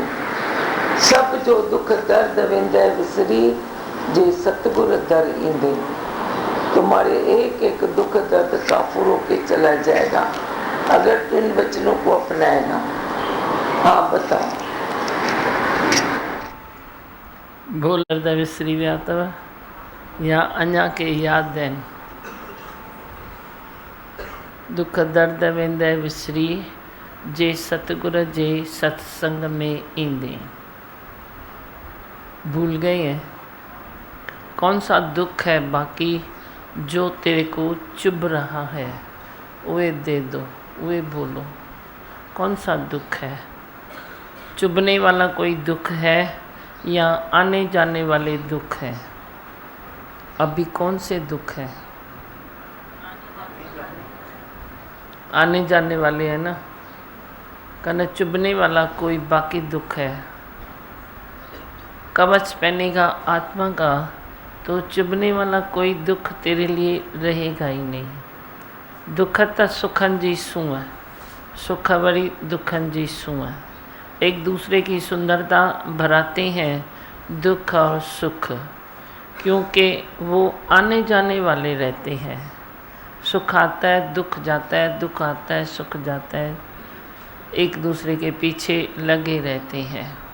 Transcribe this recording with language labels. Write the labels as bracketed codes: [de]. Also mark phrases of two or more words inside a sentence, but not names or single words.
[sd] सब जो दुख दर्द विंदे विसरी, जे सतगुर दर इंदे। [hi] तुम्हारे एक एक दुख दर्द काफूर होके चला जाएगा अगर तू इन वचनों को अपनाएगा। हाँ बताओ। [sd] भूल दर्द विसरी विया अथव या अञा के याद आहिनि। दुख दर्द वेंदे विसरी, जे सतगुर जे सत्संग में ईंदे। [hi] भूल गए हैं कौन सा दुख है बाकी जो तेरे को चुभ रहा है, वे दे दो, वे बोलो कौन सा दुख है। चुभने वाला कोई दुख है या आने जाने वाले दुख है। अभी कौन से दुख है, आने जाने वाले हैं ना। कहना चुभने वाला कोई बाकी दुख है। कवच पहनेगा आत्मा का तो चुभने वाला कोई दुख तेरे लिए रहेगा ही नहीं। [sd] दुख त सुखन जी सूंह, सुख वरी दुखन जी सूंह। [hi] एक दूसरे की सुंदरता भराते हैं दुख और सुख, क्योंकि वो आने जाने वाले रहते हैं। सुख आता है दुख जाता है, दुख आता है सुख जाता है, एक दूसरे के पीछे लगे रहते हैं।